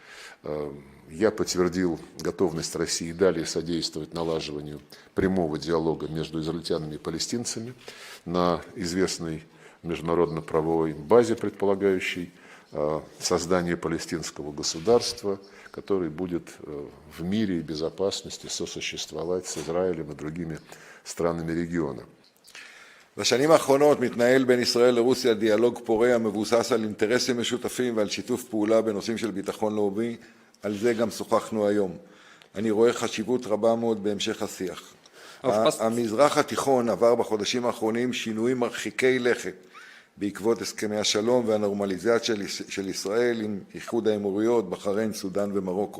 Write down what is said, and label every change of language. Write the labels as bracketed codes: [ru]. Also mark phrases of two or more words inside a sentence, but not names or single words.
[ru] Я подтвердил готовность России далее содействовать налаживанию прямого диалога между израильтянами и палестинцами на известной международно-правовой базе, предполагающей создание палестинского государства, который будет в мире и безопасности сосуществовать с Израилем и другими странами региона. [he] בשנים האחרונות מתנהל בין ישראל לרוסיה דיאלוג פורה המבוסס על אינטרסים משותפים ועל שיתוף פעולה בנושאים של ביטחון לאומי. על זה גם שוחחנו היום. אני רואה חשיבות רבה מאוד בהמשך השיח. המזרח התיכון עבר בחודשים האחרונים שינויים מרחיקי לכת בעקבות הסכמי השלום והנורמליזציה של ישראל עם איחוד האמירויות, בחריין, סודאן ומרוקו.